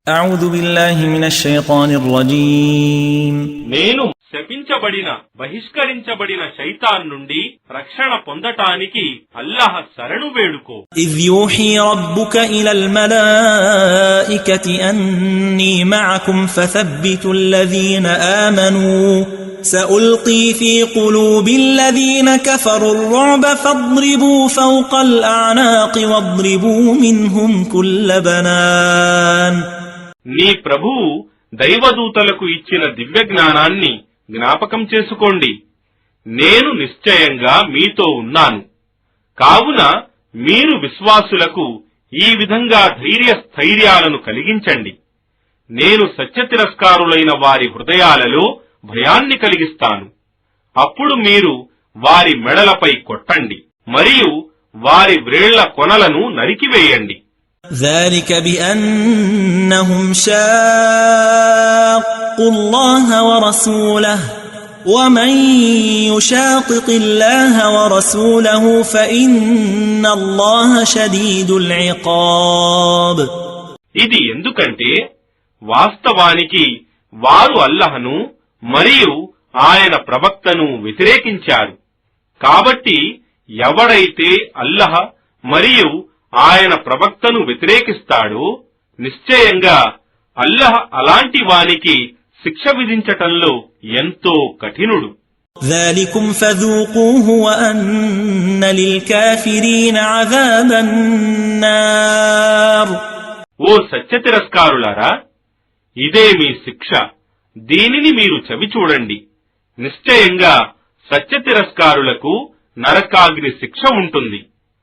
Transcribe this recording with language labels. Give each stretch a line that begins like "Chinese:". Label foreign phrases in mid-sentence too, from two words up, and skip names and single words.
Arabic: أعوذ بالله من الشيطان الرجيم
Telugu: నేను శపించబడిన బహిష్కరించబడిన శైతాన్ నుండి రక్షణ పొందటానికి అల్లాహ్ శరణు వేడుకో.
Arabic: إذ يوحي ربك إلى الملائكة أني معكم فثبتوا الذين آمنوا سألقي في قلوب الذين كفروا الرعب فاضربوا فوق الأعناق واضربوا منهم كل بنان.
Telugu: నీ ప్రభువు దైవదూతలకు ఇచ్చిన దివ్య జ్ఞానాన్ని జ్ఞాపకం చేసుకోండి. నేను నిశ్చయంగా మీతో ఉన్నాను. కావున మీరు విశ్వాసులకు ఈ విధంగా ధైర్యస్థైర్యాలను కలిగించండి. నేను సత్యతిరస్కారులైన వారి హృదయాలలో భయాన్ని కలిగిస్తాను. అప్పుడు మీరు వారి మెడలపై కొట్టండి మరియు వారి వ్రేళ్ల కొనలను నరికివేయండి.
Arabic: ذلك بأنهم شاقوا الله ورسوله ومن يشاقق الله ورسوله فإن الله شديد العقاب.
Telugu: ఇది ఎందుకంటే వాస్తవానికి వారు అల్లహను మరియు ఆయన ప్రవక్తను వ్యతిరేకించారు. కాబట్టి ఎవడైతే అల్లహ్ మరియు ఆయన ప్రవక్తను వ్యతిరేకిస్తాడో నిశ్చయంగా అల్లహ్ అలాంటి వానికి శిక్ష విధించటంలో ఎంతో కఠినుడు.
Arabic: ذلكم فذوقوه وأن للكافرين عذاب النار.
Telugu: ఓ సత్యతిరస్కారులారా, ఇదే మీ శిక్ష. దీనిని మీరు చవిచూడండి. నిశ్చయంగా సత్యతిరస్కారులకు నరకాగ్ని శిక్ష ఉంటుంది.